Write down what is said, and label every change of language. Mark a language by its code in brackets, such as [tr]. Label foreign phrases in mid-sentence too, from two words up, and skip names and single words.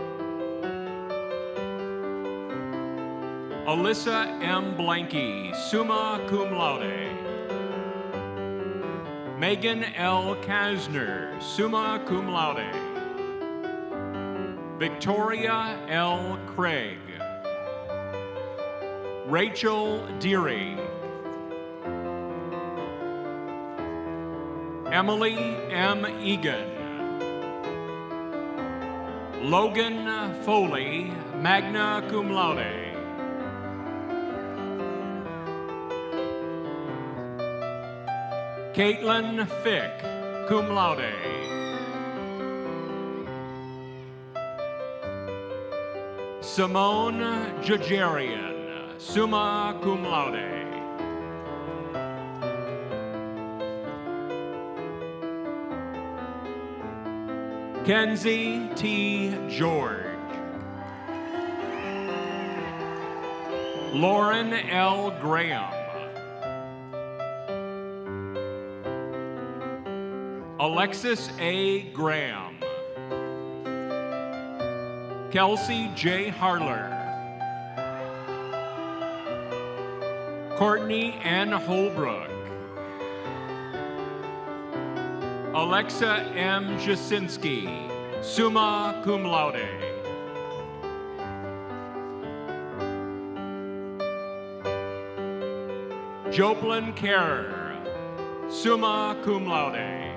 [en] Alyssa M. Blanky, [la] summa cum laude. [en] Megan L. Kasner, [la] summa cum laude. [en] Victoria L. Craig. Rachel Deary. Emily M. Egan. Logan Foley, [la] magna cum laude. [en] Caitlin Fick, [la] cum laude. [en] Simone Jajarian, [la] summa cum laude. [en] Kenzie T. George. Lauren L. Graham. Alexis A. Graham. Kelsey J. Harler. Courtney N. Holbrook. Alexa M. Jasinski, [la] summa cum laude. [en] Joplin Kerr, [la] summa cum laude.